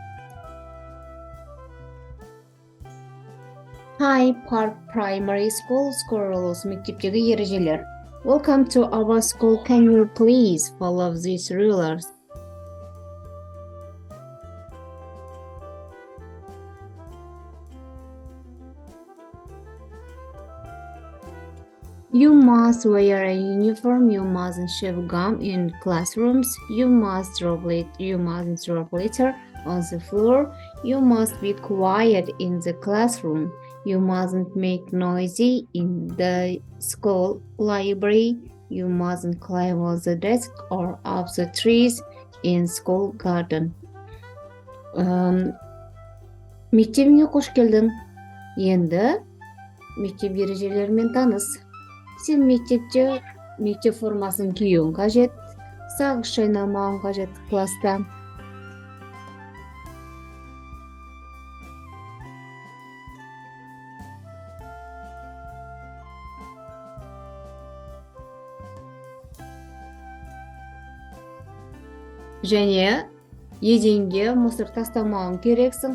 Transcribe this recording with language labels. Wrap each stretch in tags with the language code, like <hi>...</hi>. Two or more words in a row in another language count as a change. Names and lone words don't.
<en>High Park Primary School.</en> <kk>Скоролос мектептегі ережелер.</kk> <en>Welcome to our school. Can you please follow these rules? You must wear a uniform. You mustn't chew gum in classrooms. You mustn't drop litter on the floor. You must be quiet in the classroom. You mustn't make noisy in the school library. You mustn't climb on the desk or up the trees in school garden.</en> <kk>Мектебіңе қош келдің. Енді мектеп ережелерімен таныс. Сен мектепте мектеп формасын киюің қажет. Сағыз шайнамауың қажет класста. Және еденге мусор тастамауың керексің.</kk>